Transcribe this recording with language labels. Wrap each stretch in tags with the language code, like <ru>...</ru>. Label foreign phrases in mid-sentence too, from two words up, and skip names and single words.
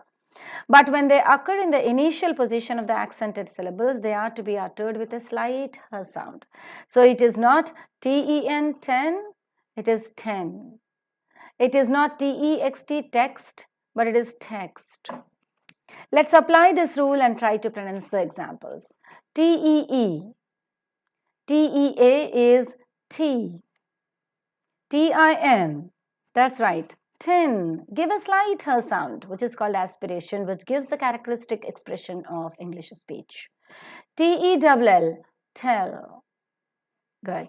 <en>But when they occur in the initial position of the accented syllables, they are to be uttered with a slight h sound. So it is not T-E-N 10, it is 10. It is not T-E-X-T text, but it is text. Let's apply this rule and try to pronounce the examples. T-E-E. T-E-A is T. T-I-N. That's right. Tin. Give a slight h sound, which is called aspiration, which gives the characteristic expression of English speech. T-E-double-L. Tell. Good.</en>